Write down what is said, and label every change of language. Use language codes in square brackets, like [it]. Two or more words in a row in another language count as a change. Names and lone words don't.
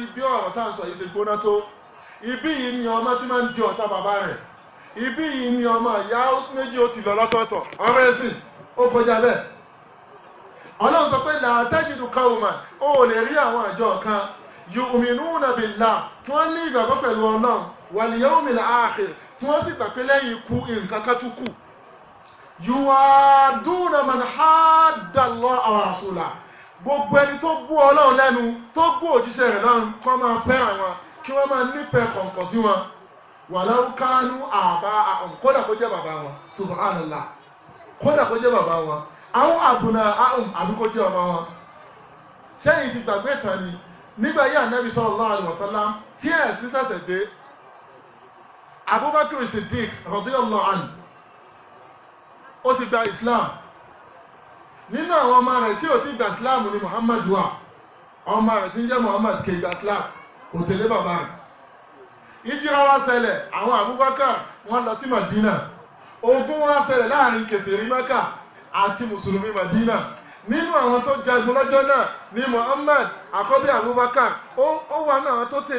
[yo] bí ọ̀rọ̀ tá à ń sọ yìí ṣe gbóná tó ibí yìí ni ọmọ tí máa ń di ọ̀tá bàbá rẹ̀ ibí yìí ni ọmọ ìyá méjì ó ti lọ lọ́tọ̀ọ̀tọ̀ ọ̀rọ̀ ẹ̀sìn ó kọjá bẹ́ẹ̀ ọlọ́run sọ pé [ar] لا تجد قوما [yo] ó lè rí àwọn àjọ kan [ar] يؤمنون بالله [yo] tí wọ́n ní ìgbàgbọ́ pẹ̀lú ọlọ́run [ar] واليوم الآخر [yo] tí wọ́n sì gbà pé lẹ́yìn ikú nǹkan kan tún kù [ar] يوادون من حاد الله ورسوله [yo] gbogbo ẹni tó bú ọlọ́run lẹ́nu tó bú òjíṣẹ́ rẹ̀ lọ́run kọ́ máa fẹ́ àwọn kí wọ́n máa nífẹ̀ẹ́ kọ̀ǹkọ̀ sí wọn [ar] ولو كانوا آباءهم [yo] kódà kó jẹ́ bàbá wọn subhanallah kódà kó jẹ́ bàbá wọn àwọn àbùnà ahùn àbíkó jẹ́ ọmọ wọn sẹ́yìn ti gbàgbé ìtàn ni nígbà yí ànábì [ar] صلى الله عليه وسلم [yo] tí ẹ̀sìn ṣẹ̀ṣẹ̀ dé Abubakar Siddiq [ar] رضي الله عنه [yo] ó ti gba Islam nínú àwọn ọmọ rẹ̀ tí ò ti gba Islam ni Muhammad wà ọmọ rẹ̀ tí ń jẹ́ Muhammad kì í gba Islam kò tẹ̀lé bàbá rẹ̀ ìjírà wá ṣẹlẹ̀ àwọn Abubakar wọ́n lọ sí Madina ogun wá ṣẹlẹ̀ láàrin kèfèrí Mẹ́kà àti mùsùlùmí Madina nínú àwọn tó jagun lọ́jọ́ náà ni Muhammad àkọ́bí Abubakar ó wà náà tó tẹ̀lé